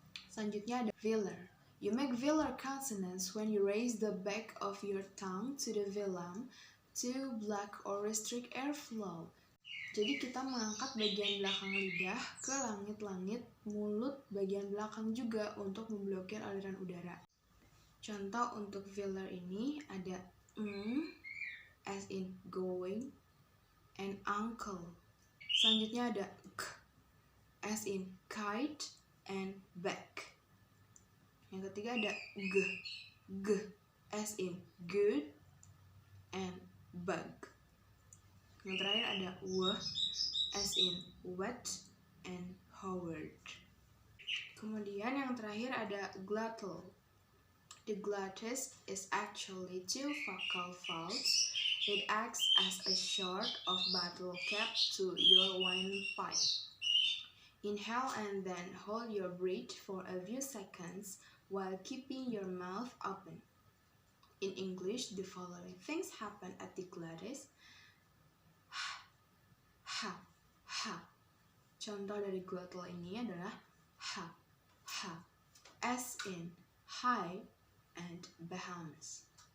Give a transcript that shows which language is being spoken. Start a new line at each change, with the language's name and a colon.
Indonesian: Selanjutnya ada velar.
English: You make velar consonants when you raise the back of your tongue to the velum to block or restrict airflow.
Indonesian: Jadi kita mengangkat bagian belakang lidah ke langit-langit mulut bagian belakang juga untuk memblokir aliran udara. Contoh untuk velar ini ada
English: as in going and uncle.
Indonesian: Selanjutnya ada
English: k as in kite and back.
Indonesian: Yang ketiga ada
English: g as in good and bug.
Indonesian: Yang terakhir ada
English: w as in wet and Howard.
Indonesian: Kemudian yang terakhir ada glottal.
English: The glottis is actually two vocal folds. It acts as a sort of bottle cap to your windpipe. Inhale and then hold your breath for a few seconds while keeping your mouth open. In English, the following things happen at the glottis. Ha, ha.
Indonesian: Contoh dari glottal ini adalah ha, ha,
English: as in high and Bahamas.